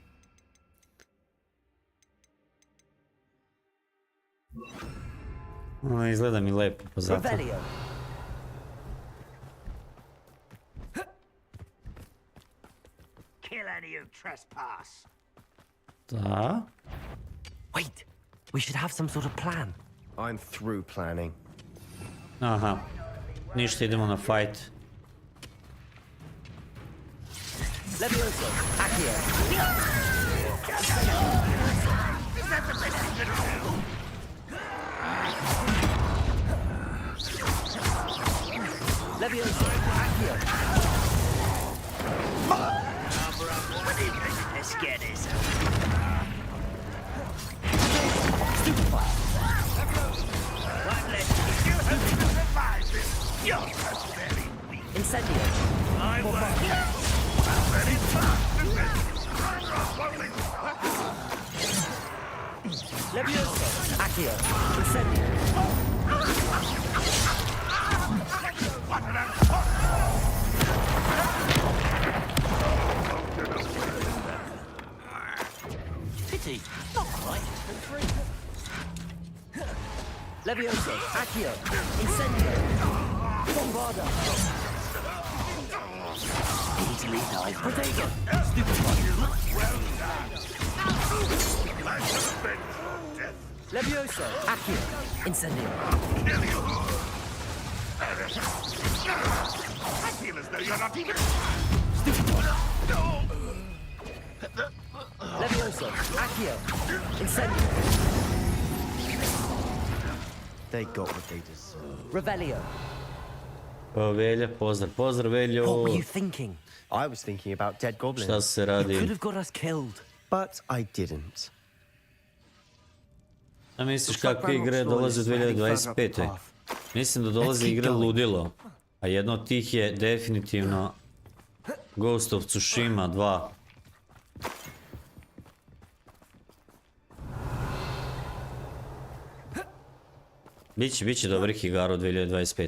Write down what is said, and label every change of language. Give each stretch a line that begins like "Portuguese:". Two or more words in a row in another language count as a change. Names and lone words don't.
Serbian: No, izgleda mi lepo, pa zato.
English: Kill any who trespass. Da. Wait, we should have some sort of plan. I'm through planning.
Serbian: Aha. Ništa, idemo na fight.
English: Levioso. Accio. Levioso. Accio. What do you think? Let's get this. Stupefy. One less. You have to revive him. You're just very weak. Incendio. I work. Very Levioso. Accio. Incendio. Pity. Not quite. Levioso. Accio. Incendio. Bombarda. Easily died. Protego. Stupefy. Well done. Levioso. Accio. Incendio. I feel as though you're not even... Levioso. Accio. Incendio. They got what they deserve. Revelio.
Serbian: Velja, pozdrav Veljo.
English: What were you thinking? I was thinking about dead goblins.
Serbian: Šta se radi?
English: You could have got us killed. But I didn't.
Serbian: A misliš kakve igre dolaze u 2025. Mislim da dolaze igre ludilo. A jedna od tih je definitivno Ghost of Tsushima 2. Biće dobrih igara u 2025.